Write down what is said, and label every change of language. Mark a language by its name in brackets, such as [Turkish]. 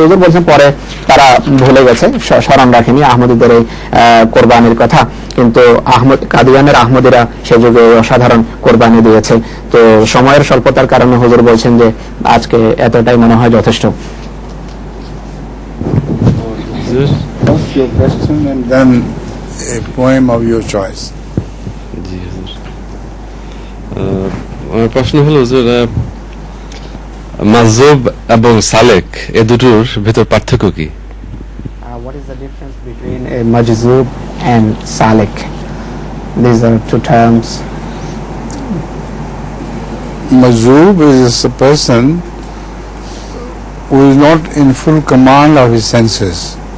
[Bangla] হুজুর বলছেন পরে তারা ভুলে গেছে, স্মরণ রাখেনি আহমদীদের এই কোরবানির কথা, কিন্তু কাদিয়ানের আহমদীরা সে যুগে অসাধারণ কোরবানি দিয়েছে। তো সময়ের স্বল্পতার কারণে হুজুর বলছেন যে আজকে এতটাই মনে হয় যথেষ্ট। [English] What's your question and then a poem of your choice. [Bangla] জি হুজুর, আমার প্রশ্ন হলো হুজুর, মাজুব এবং সালেক এ দুটোর ভেতর পার্থক্য কি? [English] What is the difference between a majzub and salik? These are two terms. Majzub is a person who is not in full command of his senses.